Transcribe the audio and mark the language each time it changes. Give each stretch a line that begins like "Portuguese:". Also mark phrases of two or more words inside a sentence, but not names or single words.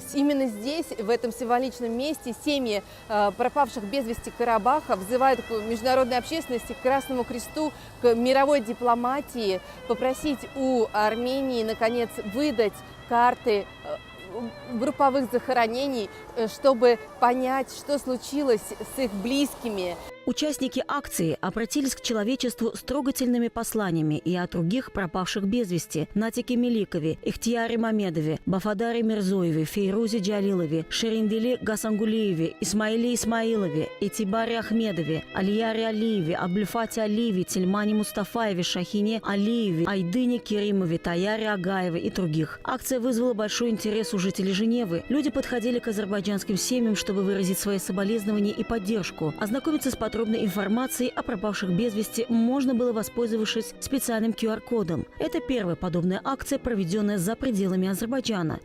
Russian: Именно здесь, в этом символичном месте, семьи пропавших без вести Карабаха взывают к международной общественности, к Красному Кресту, к мировой дипломатии, попросить у Армении, наконец, выдать карты групповых захоронений, чтобы понять, что случилось с их близкими. Участники акции обратились к человечеству с трогательными посланиями и о других пропавших без вести: Натике Меликове, Ихтияре Мамедове, Бафадаре Мирзоеве, Фейрузе Джалилове, Шеринделе Гасангулиеве, Исмаиле Исмаилове, Этибаре Ахмедове, Алияре Алиеве, Абдульфате Алиеве, Тельмане Мустафаеве, Шахине Алиеве, Айдыне Керимове, Таяре Агаеве и других. Акция вызвала большой интерес у жителей Женевы. Люди подходили к азербайджанским семьям, чтобы выразить свои соболезнования и поддержку. Ознакомиться с подробной информацией о пропавших без вести можно было, воспользовавшись специальным QR-кодом. Это первая подобная акция, проведенная за пределами Азербайджана.